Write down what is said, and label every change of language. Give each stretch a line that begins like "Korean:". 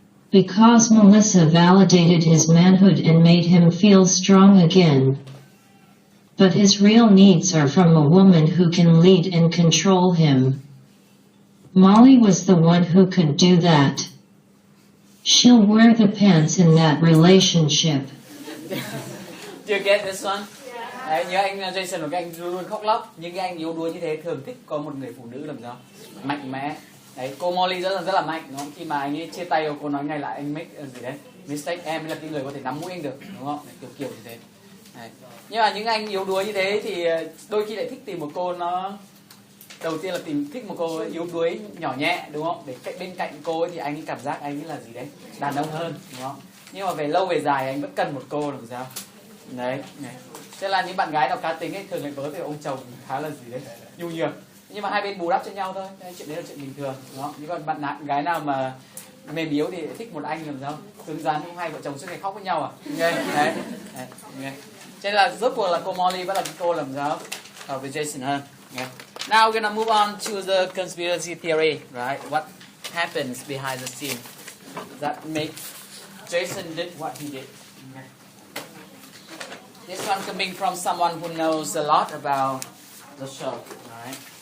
English: Because Melissa validated his manhood and made him feel strong again. But his real needs are from a woman who can lead and control him. Molly was the one who could do that. She'll wear the pants in that relationship. Do you get this one?
Vietnamese: Đấy, như anh Jason của các anh luôn khóc lóc. Những cái anh yếu đuối như thế thường thích có một người phụ nữ làm sao mạnh mẽ. Đấy, cô Molly rất là mạnh, đúng không? Khi mà anh ấy chia tay, cô nói ngay lại anh make gì đấy, mistake, em là cái người có thể nắm mũi anh được, đúng không? Đấy, kiểu như thế. Đấy. Nhưng mà những anh yếu đuối như thế thì đôi khi lại thích tìm một cô nó đầu tiên là thích một cô yếu đuối nhỏ nhẹ, đúng không? Để bên cạnh cô ấy thì anh ấy cảm giác anh ấy là gì đấy, đàn ông hơn, đúng không? Nhưng mà về lâu về dài anh vẫn cần một cô làm sao? Đấy, này. Thế là những bạn gái nào cá tính ấy thường lại vớ về ông chồng khá là gì đấy, nhu nhược. Nhưng mà hai bên bù đắp cho nhau thôi, chuyện đấy là chuyện bình thường, đúng không? Nhưng còn bạn gái nào mà mềm yếu thì thích một anh làm sao cứng rắn, hai vợ chồng suốt ngày khóc với nhau à? Đấy, đấy, đấy. Cho nên là rốt cuộc là cô Molly vẫn là cái cô làm sao với Jason hơn.
English: Okay. Now we're gonna move on to the conspiracy theory, right? What happens behind the scene that makes Jason did what he did. Okay. This one coming from someone who knows a lot about the show, right?